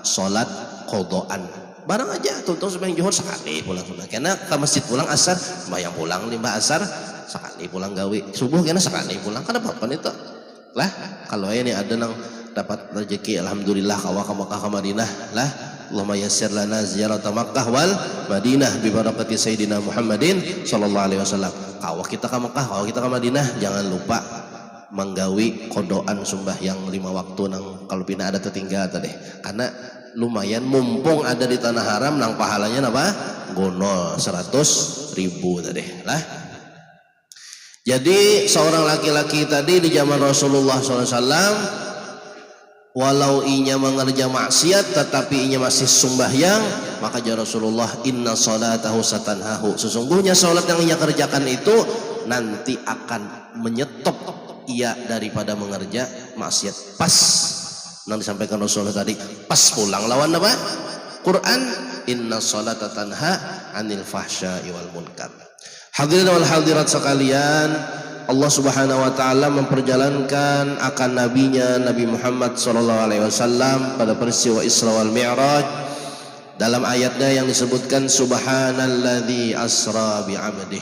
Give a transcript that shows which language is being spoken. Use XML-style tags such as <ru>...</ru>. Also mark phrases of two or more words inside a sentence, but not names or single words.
<bjn>Salat qodaan. Barang aja tuh sembahyang zuhur sekali pulang sunah. Karena ke masjid pulang asar, sembahyang pulang limbah asar sekali pulang gawe. Subuh kena sekali pulang. Kan apa itu? Lah kalau ini ada nang dapat rezeki alhamdulillah kawa ke Mekah ke Madinah lah.</bjn> <ar>اللهم يسر لنا زيارة مكة والمدينة ببركة سيدنا محمد صلى الله عليه وسلم.</ar> <bjn>Kawa kita ke Mekah, kawa kita ke Madinah, jangan lupa menggawi kodoan sembahyang 5 waktu nang kalau pina ada tertinggal tadi. Karena lumayan mumpung ada di tanah haram nang pahalanya apa? Gonol 100.000 tadi lah. Jadi seorang laki-laki tadi di zaman Rasulullah SAW walau inya mengerja maksiat tetapi inya masih sembahyang, maka jawab Rasulullah,</bjn> <ar>إن صلاته ستنهاه,</ar> <bjn>sesungguhnya salat yang ia kerjakan itu nanti akan menyetop ia daripada mengerja maksiat. Pas yang disampaikan Rasulullah tadi, pas pulang lawan apa? Quran,</bjn> <ar>إن الصلاة تنهى عن الفحشاء والمنكر. الحاضرين والحاضرات</ar> <bjn>sekalian, Allah</bjn> <ar>سبحانه وتعالى</ar> <bjn>memperjalankan akan nabinya Nabi Muhammad</bjn> <ar>صلى الله عليه وسلم</ar> <bjn>pada peristiwa Isra wal Mi'raj. Dalam ayatnya yang disebutkan</bjn> <ar>سبحان الذي أسرى بعبده.</ar>